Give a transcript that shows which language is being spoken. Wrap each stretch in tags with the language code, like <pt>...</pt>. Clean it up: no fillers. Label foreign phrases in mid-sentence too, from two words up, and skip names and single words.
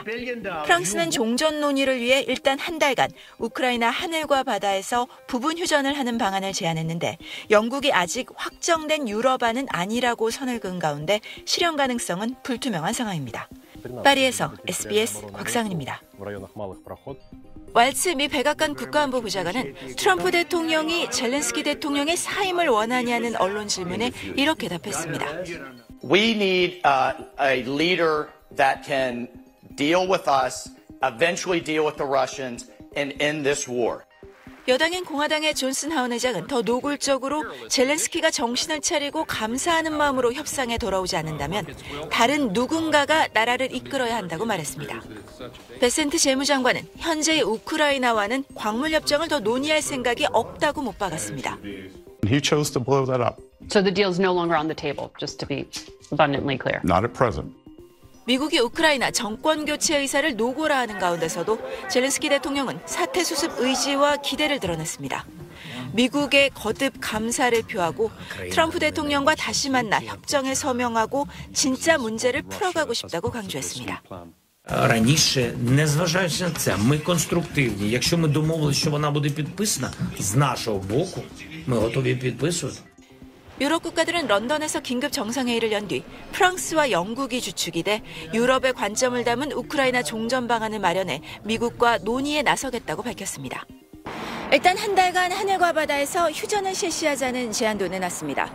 <ko>프랑스는 종전 논의를 위해 일단 한 달간 우크라이나 하늘과 바다에서 부분 휴전을 하는 방안을 제안했는데 영국이 아직 확정된 유럽안은 아니라고 선을 그은 가운데 실현 가능성은 불투명한 상황입니다. 파리에서 SBS 곽상은입니다. 왈츠 미 백악관 국가안보부장관은 트럼프 대통령이 젤렌스키 대통령의 사임을 원하냐는 언론 질문에 이렇게 답했습니다.</ko> <en>We need a leader that can deal with us, eventually deal with the Russians, and end this war.</en> <ko>여당인 공화당의 존슨 하원 의장은 더 노골적으로 젤렌스키가 정신을 차리고 감사하는 마음으로 협상에 돌아오지 않는다면 다른 누군가가 나라를 이끌어야 한다고 말했습니다. 베센트 재무장관은 현재의 우크라이나와는 광물협정을 더 논의할 생각이 없다고 못 박았습니다.</ko> <en>He chose to blow that up. So the deal is no longer on the table, just to be abundantly clear. Not at present.</en> <ko>미국이 우크라이나 정권 교체 의사를 노골화하는 가운데서도 젤렌스키 대통령은 사태 수습 의지와 기대를 드러냈습니다. 미국에 거듭 감사를 표하고 트럼프 대통령과 다시 만나 협정에 서명하고 진짜 문제를 풀어가고 싶다고 강조했습니다.</ko> <uk>Раніше, незважаючи на це, ми конструктивні. Якщо ми домовилися, що вона буде підписана, з нашого боку, ми готові підписувати.</uk> <ko>유럽 국가들은 런던에서 긴급 정상회의를 연 뒤 프랑스와 영국이 주축이 돼 유럽의 관점을 담은 우크라이나 종전 방안을 마련해 미국과 논의에 나서겠다고 밝혔습니다. 일단 한 달간 하늘과 바다에서 휴전을 실시하자는 제안도 내놨습니다.</ko>